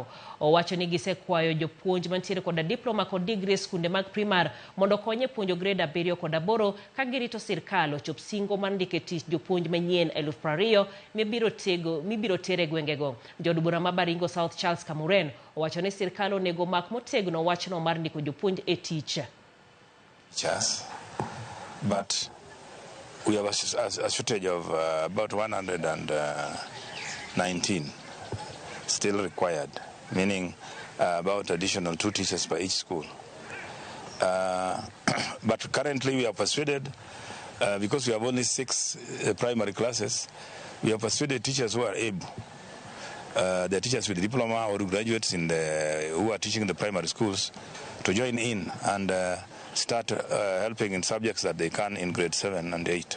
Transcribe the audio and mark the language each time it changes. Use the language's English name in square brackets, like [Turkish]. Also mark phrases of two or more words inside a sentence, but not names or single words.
[Luo (Kenya and Tanzania)] Owacho ni gisekwayo jopuonj mantiere koda diploma kod degree skunde mag primar mondo konye puonjo grade 7 kod 8 ka girito sirkal ochop singo mar ndike tich jopuonj manyien 20,000 mibiro tere gwengego. Jod bura ma Baringo South Charles Kamuren owacho ni sirkal onego mak motegno wachno mar ndiko jopuonj e tich. [English] But we have a shortage of about 119 still required, meaning about additional 2 teachers per each school. But currently we are persuaded, because we have only 6 primary classes, we have persuaded teachers who are able, the teachers with diploma or graduates who are teaching in the primary schools, to join in and start helping in subjects that they can in grade 7 and 8.